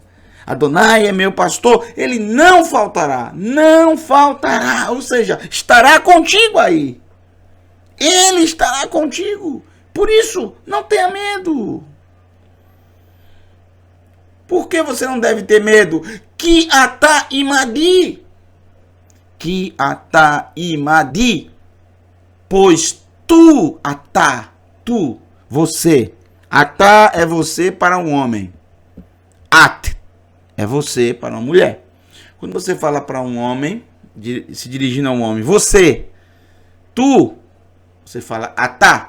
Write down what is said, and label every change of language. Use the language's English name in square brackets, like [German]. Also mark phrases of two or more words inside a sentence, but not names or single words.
[Portuguese] Adonai é meu pastor, ele não faltará, ou seja, estará contigo aí. Ele estará contigo. Por isso, não tenha medo. Por que você não deve ter medo? [Hebrew] Ki ata imadi. Ki ata imadi. [Portuguese] Pois tu, você. Ata é você para um homem. At é você para uma mulher. Quando você fala para um homem, se dirigindo a um homem, você fala atá.